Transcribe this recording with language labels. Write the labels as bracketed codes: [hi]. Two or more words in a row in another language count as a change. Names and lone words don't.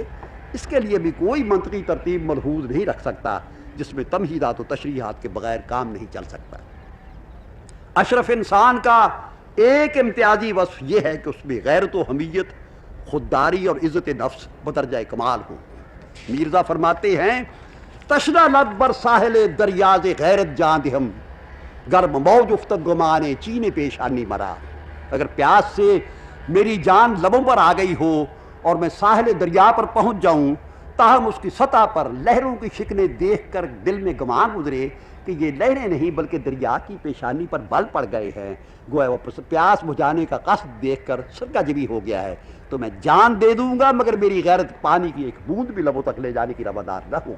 [ur] اس کے لیے بھی کوئی منطقی ترتیب ملحوظ نہیں رکھ سکتا جس میں تمہیدات و تشریحات کے بغیر کام نہیں چل سکتا۔ اشرف انسان کا ایک امتیازی وصف یہ ہے کہ اس میں غیرت و حمیت، خودداری اور عزت نفس بدرجہ کمال ہو۔ میرزا فرماتے ہیں، [fa] تشنہ لب بر ساحل دریاز غیرت جان دہم، گرم موج افتد گمانے چین پیشانی مرا۔ [ur] اگر پیاس سے میری جان لبوں پر آ گئی ہو اور میں ساحل دریا پر پہنچ جاؤں، تاہم اس کی سطح پر لہروں کی شکلیں دیکھ کر دل میں گمان گزرے کہ یہ لہریں نہیں بلکہ دریا کی پیشانی پر بل پڑ گئے ہیں، گویا وہ پیاس بجھانے کا قصد دیکھ کر سرکہ جبی ہو گیا ہے، تو میں جان دے دوں گا مگر میری غیرت پانی کی ایک بوند بھی لبوں تک لے جانے کی روادار نہ ہوگی۔